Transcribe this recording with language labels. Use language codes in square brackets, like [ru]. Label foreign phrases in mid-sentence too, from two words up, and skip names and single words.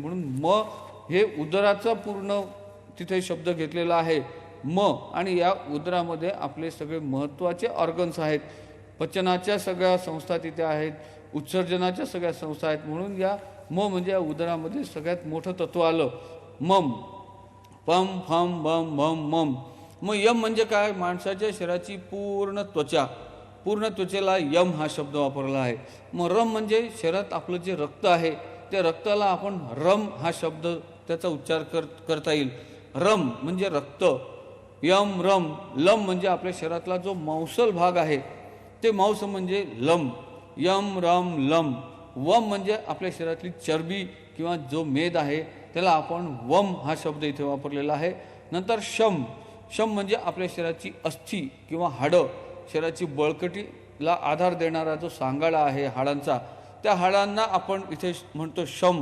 [mr] म्हणून हे उदराचा पूर्ण तिथे शब्द घेतलेला आहे आणि या उदरामध्ये आपले सगळे महत्त्वाचे ऑर्गन्स आहेत. पचनाच्या सगळ्या संस्था तिथे आहेत, उत्सर्जनाच्या सगळ्या संस्था आहेत. म्हणून या म्हणजे या उदरामध्ये सगळ्यात मोठं तत्व आलं मम. पम, फम, बम, भम, मम. मग यम म्हणजे काय, माणसाच्या शरीराची पूर्ण त्वचा, पूर्ण त्वचेला यम हा शब्द वापरला आहे. मग रम म्हणजे शरीरात आपलं जे रक्त आहे त्या रक्ताला आपण रम हा शब्द त्याचा उच्चार करता येईल. रम म्हणजे रक्त, यम रम, लम म्हणजे आपल्या शरीरातला जो मांसल भाग आहे ते मांस म्हणजे लम, यम रम लम. वम म्हणजे आपल्या शरीरातली चरबी किंवा जो मेद आहे त्याला आपण वम हा शब्द इथे वापरलेला आहे. नंतर शम, शम म्हणजे आपल्या शरीराची अस्थी किंवा हाडं, शरीराची बळकटीला आधार देणारा जो सांगाडा आहे हाडांचा, त्या हाडांना आपण इथे म्हणतो शम.